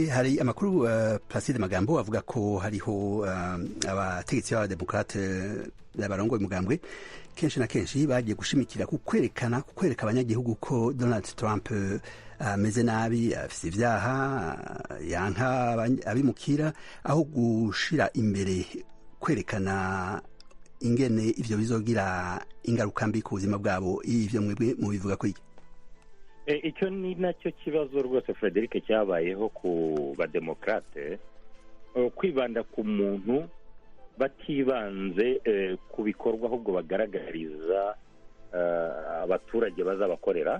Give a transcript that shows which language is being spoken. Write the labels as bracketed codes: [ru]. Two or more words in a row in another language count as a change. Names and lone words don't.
[rn] Hari amakuru Placide Magambo avuga ko hariho abategetsi b'abademokrate n'abarongoye umugambwe kenshi na kenshi bagiye gushimikira kwereka abanyagihugu ko Donald Trump ameze nabi, afise ivyaha, yanka abimukira, aho gushira imbere kwerekana ingene ivyo bizogira ingaruka mbi ku buzima bwabo. Ivyo mwebwe mubivuga ko iki? [rw] Icyo ni nacyo kibazo rwose Frederic cyabayeho ku bademokrate, kwibanda ku muntu batibanze ku bikorwa ahubwo bagaragariza abaturage bazabakorera.